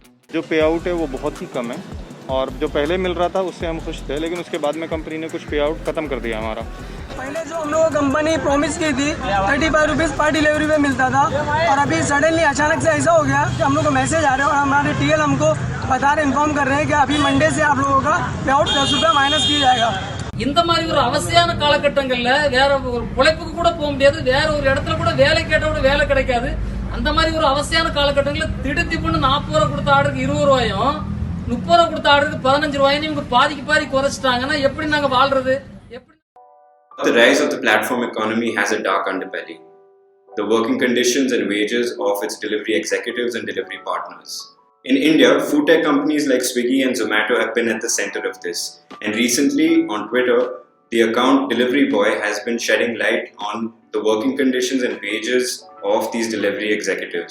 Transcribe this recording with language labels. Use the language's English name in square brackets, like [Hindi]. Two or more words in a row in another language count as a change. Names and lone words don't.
[Hindi] जो [English] pay out [Hindi] है वो बहुत ही कम है और जो पहले मिल रहा था उससे हम खुश थे, लेकिन उसके बाद में कंपनी ने कुछ [English] pay out [Hindi] ख़त्म कर दिया हमारा। पहले जो हम लोगों को कंपनी प्रॉमिस की थी 35 रुपीज़ पर डिलीवरी पे मिलता था और अभी सडनली अचानक से ऐसा हो गया कि हम लोग को मैसेज आ रहे हैं और हमारे टीएल हमको बता रहे इन्फॉर्म कर रहे हैं कि अभी मंडे से आप लोगों का [English] pay out [Hindi] 10 रुपये माइनस किया जाएगा। [Tamil] இந்த மாதிரி ஒரு அவசியமான காலகட்டங்கள்ல வேற ஒரு உழைப்புக்கு கூட போக முடியாது, வேற ஒரு இடத்துல கூட வேலை கேட்ட கூட வேலை கிடைக்காது. அந்த மாதிரி ஒரு அவசியமான காலகட்டங்கள்ல திடுத்திப்புன்னு 40 ரூபா கொடுத்த ஆர்டருக்கு 20 ரூபாயும் 30 ரூபா கொடுத்த ஆர்டருக்கு 15 ரூபாயும் இவங்க பாதிக்கு பாதி குறைச்சிட்டாங்கன்னா எப்படி நாங்க வாழ்றது? [English] The rise of the platform economy has a dark underbelly. The working conditions and wages of its delivery executives and delivery partners. In India, food tech companies like Swiggy and Zomato have been at the center of this. And recently, on Twitter, the account Delivery Boy has been shedding light on the working conditions and wages of these delivery executives.